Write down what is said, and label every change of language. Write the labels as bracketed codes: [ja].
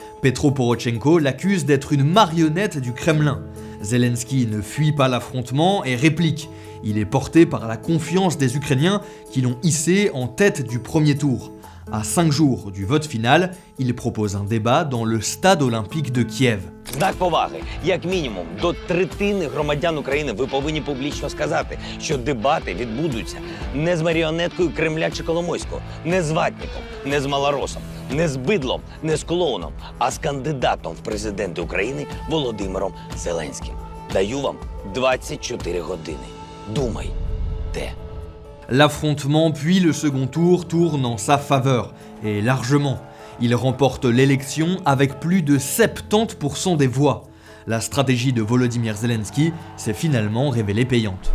[fr] Petro Porochenko l'accuse d'être une marionnette du Kremlin. Zelensky ne fuit pas l'affrontement et réplique. Il est porté par la confiance des Ukrainiens qui l'ont hissé en tête du premier tour. À 5 jours du vote final, il propose un débat dans le stade olympique de Kiev. [uk] Знак поваги. Як мінімум, до третини громадян України ви повинні публічно сказати, що дебати відбудуться не з маріонеткою Кремля чи Коломойського, не з ватником, не з малоросом, не з бидлом, не з клоуном, а з кандидатом в президенти України Володимиром Зеленським. Даю вам 24 години. Думайте. [fr] L'affrontement puis le second tour tournent en sa faveur, et largement. Il remporte l'élection avec plus de 70% des voix. La stratégie de Volodymyr Zelensky s'est finalement révélée payante.